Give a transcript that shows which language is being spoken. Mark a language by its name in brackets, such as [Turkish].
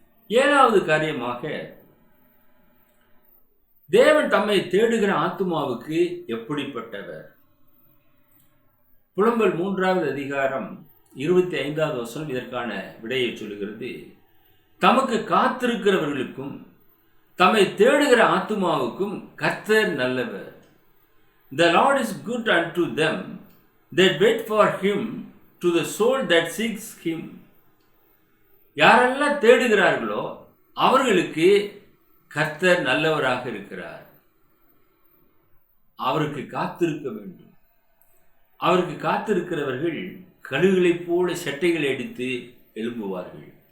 [Tamil] 7வது காரியமாக, தேவன் தம்மை தேடுகிற ஆத்துமாவுக்கு எப்படிப்பட்டவர்? புலம்பல் 3வது அதிகாரம் 25வது வசனம் இதற்கான விடையை சொல்லுகிறது. தமக்கு காத்திருக்கிறவர்களுக்கும் தம்மை தேடுகிற ஆத்துமாவுக்கும் கர்த்தர் நல்லவர். [English] The Lord is good unto them that wait for him, to the soul that seeks him. [Tamil] யாரெல்லாம் தேடுகிறார்களோ அவர்களுக்கு கர்த்தர் நல்லவராக இருக்கிறார். அவருக்கு காத்திருக்க வேண்டும். அவருக்கு காத்திருக்கிறவர்கள் கழுகுகளைப் போல செட்டைகளை அடித்து எழும்புவார்கள்.